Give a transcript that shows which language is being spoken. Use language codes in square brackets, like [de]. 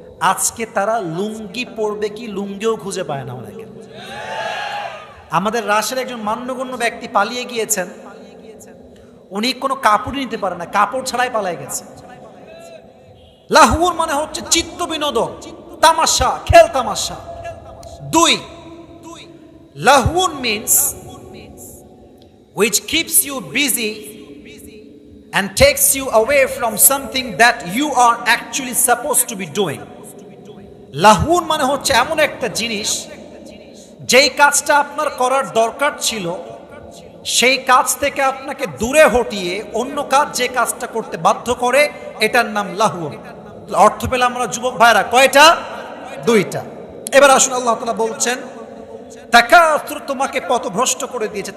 [bn] আজকে তারা লুঙ্গি পরবে কি লুঙ্গিও খুঁজে পায় না অনেকে। আমাদের রাশের একজন মান্যগণ্য ব্যক্তি পালিয়ে গিয়েছেন, উনি কোনো কাপড় নিতে পারে না, কাপড় ছাড়াই পালিয়ে গেছে। লাহউন মানে হচ্ছে চিত্ত বিনোদন, তামাশা, খেল তামাশা। [en] 2, লাহউন means which keeps you busy and takes you away from something that you are actually supposed to be doing. [bn] লাহউন মানে হচ্ছে এমন একটা জিনিস যেই কাজটা আপনার করার দরকার ছিল, সেই কাজ থেকে আপনাকে দূরে হটিয়ে অন্য কাজ যে কাজটা করতে বাধ্য করে, এটার নাম লাহউন। অর্থ পেলাম আমরা যুবক ভাইরা, কয়টা? 2টা। এবার আসুন, আল্লাহ তাআলা বলছেন তাকাসুর তোমাকে পথভ্রষ্ট করে দিয়েছে।